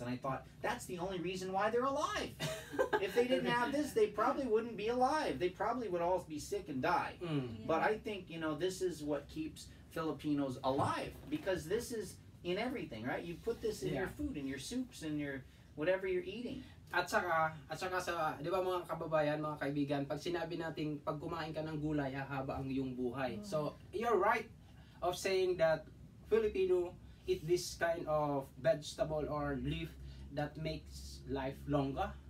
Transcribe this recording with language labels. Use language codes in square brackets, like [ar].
[en] And I thought, that's the only reason why they're alive. If they didn't have this, they probably wouldn't be alive. They probably would all be sick and die. But I think, you know, this is what keeps Filipinos alive. Because this is in everything, right? You put this in your food, in your soups, in your whatever you're eating. [tl] At saka sa, di ba mga kababayan, mga kaibigan, pag sinabi natin, pag kumain ka ng gulay, hahaba ang iyong buhay. [en] So, you're right of saying that Filipino eat this kind of vegetable or leaf that makes life longer.